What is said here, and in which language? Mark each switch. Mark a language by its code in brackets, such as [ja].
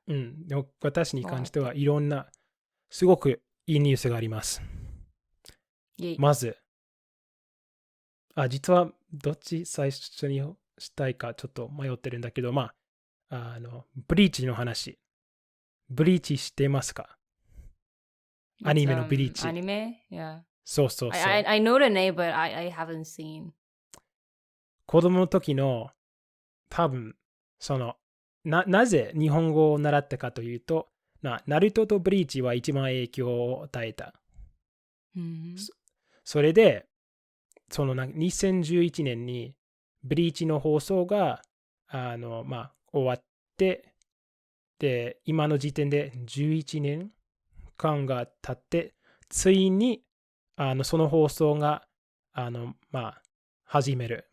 [ja] でも私に関してはいろんな、すごくいいニュースがあります。まず、実はどっち最初にしたいかちょっと迷ってるんだけど、まあ、ブリーチの話。ブリーチ知ってますか？アニメのブリーチ。アニメ？ [en] Yeah. [ja] そう。 [en] I know the name, but I haven't seen. [ja] 子供の時の多分、なぜ日本語を習ったかというと、ナルトとブリーチは一番影響を与えた。それで、2011年にブリーチの放送が終わって、で、今の時点で11年間が経って、ついにその放送が始める。